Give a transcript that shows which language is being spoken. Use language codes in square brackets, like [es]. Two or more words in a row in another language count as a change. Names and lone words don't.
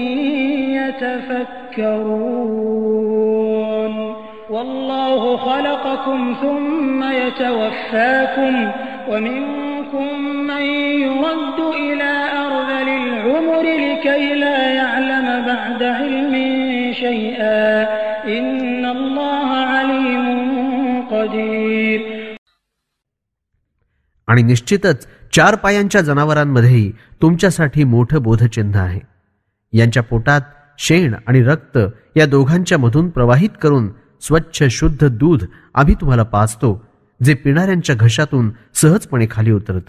[ar] يَتَفَكَّرُونَ وَاللَّهُ خَلَقَكُمْ ثُمَّ يَتَوَفَّاكُمْ وَمِنكُم مَّن يُرَدُّ إِلَىٰ أَرْذَلِ الْعُمُرِ لِكَيْ لَا يَعْلَمَ بَعْدَ عِلْمٍ شَيْئًا إِنَّ اللَّهَ عَلِيمٌ قَدِيرٌ. [mr] आणि निश्चितच 4 पायांच्या जनावरांमध्येही तुमच्यासाठी मोठं बोधचिन्ह आहे. यांच्या पोटात शेण आणि रक्त या दोघांच्या मधून प्रवाहित करून स्वच्छ शुद्ध दूध आम्ही तुम्हाला पाजतो, जे पिणाऱ्यांच्या घशातून सहजपणे खाली उतरतं.